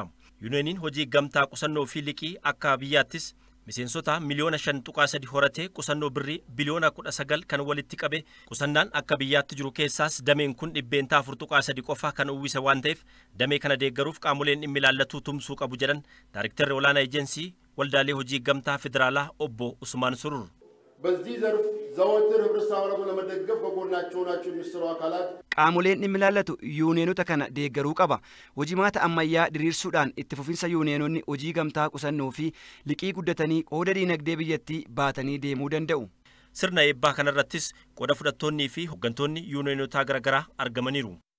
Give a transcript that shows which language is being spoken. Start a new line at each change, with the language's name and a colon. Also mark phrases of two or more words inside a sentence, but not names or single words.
Oromo: Yuuniyeeniin hojii gamtaa qusannoo fi liqii akka biyyaattis miseensota miliyoona 5.3 horatee qusannoo birrii biliyoona 19 kan walitti qabe qusannaan akka biyyaatti jiru keessaas dameen kun 4.3 qofa kan uwwisa waan ta'eef damee kana deeggaruuf qaamoleen dhimmi ilaallatu tumsuu qabu jedhan Daayiriktarri olaanaa eejensii waldaalee hojii gamtaa federaalaa obbo Usmaan Surur.
Amharic: በዚህ ዘርፍ ዘወትር ህብረተሰቡን ለመደገፍ ከጎናቸው ናቸው የሚሰሩ አካላት
Oromo: qaamoleen dhimmi ilaallatu yuuniyeenota kana deeggaruu qaba. Hojimaata ammayyaa diriirsuudhaan itti fufinsa yuuniyeenonni hojii gamtaa qusannoo fi liqii guddatanii qooda diinagdee biyyattii baatanii deemuu danda'u. Sirna eebbaa kanarrattis qooda fudhattoonnii fi hooggantoonni yuuniyeenotaa garaagaraa argamaniiru.